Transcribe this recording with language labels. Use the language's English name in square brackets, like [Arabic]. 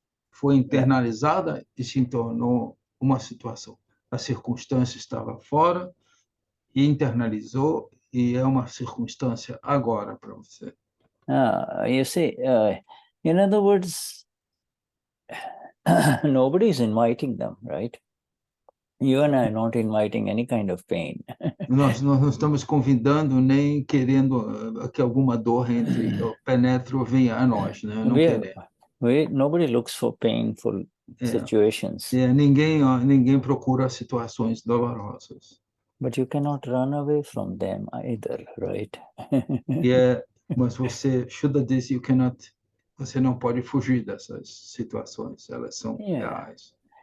[Portuguese] Foi internalizada e se tornou uma situação. A circunstância estava fora e internalizou e é uma circunstância agora para você. [English] You see, in other words, nobody is inviting them, right? You and I are not inviting any kind of pain. [Portuguese] Nós não estamos convidando nem querendo que alguma dor penetre ou venha a nós, né? Não queremos. [English] Nobody looks for painful situations. [Portuguese] Ninguém procura situações dolorosas. [English] But you cannot run away from them either, right? [Portuguese] Mas Shuddha diz, você não pode fugir dessas situações, elas são reais.